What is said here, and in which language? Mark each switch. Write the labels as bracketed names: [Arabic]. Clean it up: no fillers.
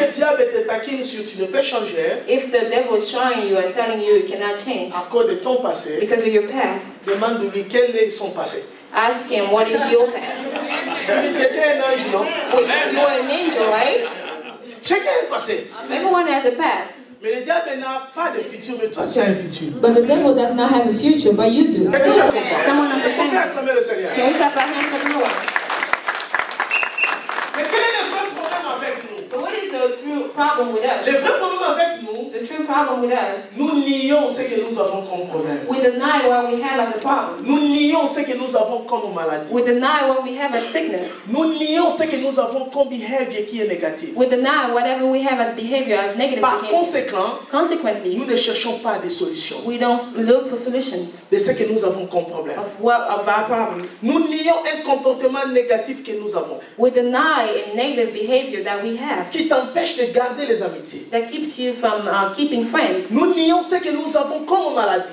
[French] le diable te taquine sur tu ne peux changer, [English] If the devil is trying you and telling you you cannot change [French] à cause de ton passé, [English] because of your past, [French] demande-lui quel est son passé. [English] ask him what is your past. [French] David, tu étais un ange, non? [English] Well, you are an angel, right? [French] Chacun a un passé. [English] Everyone has a past. [French] Mais le diable n'a pas de futur, mais toi tu as un futur. [English] But the devil does not have a future, but you do. [French] Quelqu'un comprend? [English] Someone [French] Est-ce qu'on peut [English] understands. [French] acclamer le Seigneur? [English] Can we clap our hands for the Lord? [French] Mais quel est le vrai problème avec nous? [English] But what is the true problem with us? [French] Le vrai problème avec nous, [English] The true problem with us, [French] nous nions ce que nous avons comme problème. [English] we deny what we have as a problem. [French] Nous nions ce que nous avons comme maladie. [English] We deny what we have as sickness. [French] Nous nions ce que nous avons comme behavior qui est négatif. [English] We deny whatever we have as behavior, as negative [French] Par [English] behavior. [French] conséquent, [English] Consequently, [French] nous ne cherchons pas des solutions [English] we don't look for solutions [French] de ce que nous avons comme problème. [English] of our problems. [French] Nous nions un comportement négatif que nous avons [English] We deny a negative behavior that we have [French] qui t'empêche de garder garder les amitiés. [English] that keeps you from keeping friends. [French] Nous nions ce que nous avons comme maladie.